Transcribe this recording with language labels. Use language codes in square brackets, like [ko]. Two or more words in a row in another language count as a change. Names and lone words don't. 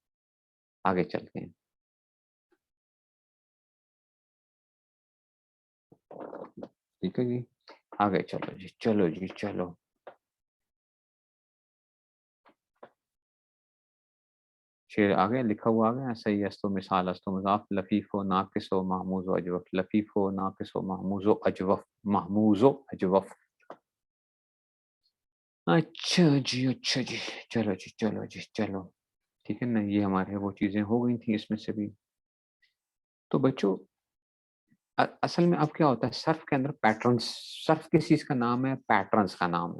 [ur] آگے چلتے ہیں. ٹھیک ہے جی، آگے چلو جی، چلو جی چلو. شعر آگے لکھا ہوا آگے، صحیح استو، مثال استو، مضاف، لفیف و ناقص و محموز و اجوف، لفیف و ناقص و محموز و اجوف، محموز و اجوف. اچھا جی، اچھا جی، چلو جی چلو جی چلو. ٹھیک ہے نا، یہ ہمارے وہ چیزیں ہو گئی تھیں اس میں سے بھی. تو بچوں اصل میں اب کیا ہوتا ہے صرف کے اندر پیٹرنز، صرف کس چیز کا نام ہے، پیٹرنز کا نام ہے.